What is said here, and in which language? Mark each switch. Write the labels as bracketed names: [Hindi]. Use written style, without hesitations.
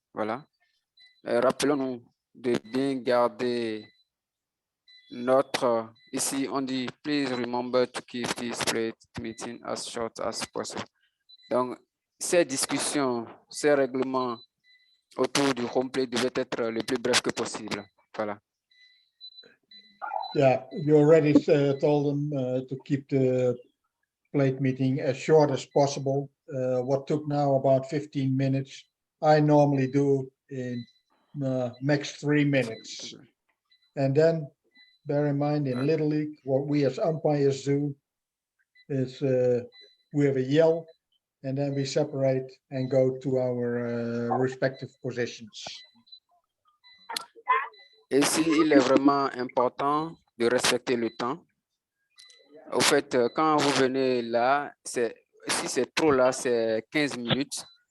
[French] Voilà. Rappelons-nous de bien garder notre, ici on dit, [English] please remember to keep this plate meeting as short as possible. [French] Donc, ces discussions, ces règlements autour du home plate devaient être le plus bref que possible. Voilà. [English] Yeah, you already told them to keep the plate meeting as short as possible. What took now about 15 minutes, I normally do in max 3 minutes. And then bear in mind in Little League, what we as umpires do is we have a yell and then we separate and go to our respective positions. [French] Ici, il est vraiment important de respecter le temps. Au fait, quand vous venez là, si c'est trop là, c'est 15 minutes.